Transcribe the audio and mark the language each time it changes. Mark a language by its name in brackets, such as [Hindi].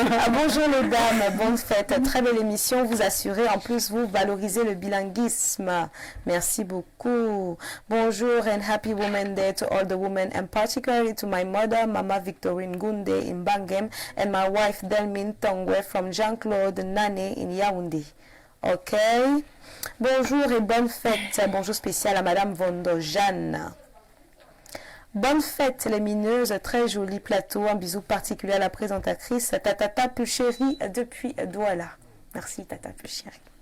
[French] Bonjour les dames, bonne fête, très belle émission, vous assurez, en plus vous valorisez le bilinguisme. Merci beaucoup. Bonjour [English] and happy Women's Day to all the women and particularly to my mother, Mama Victorine Gunde in Bangem and my wife Delmine Tongwe from Jean-Claude Nane in Yaoundé. [French] Ok. Bonjour et bonne fête. Bonjour spécial à Madame Vondo Jeanne. Bonne fête les mineuses, très joli plateau. Un bisou particulier à la présentatrice Tata Pulchéri depuis Douala. Merci Tata Pulchéri.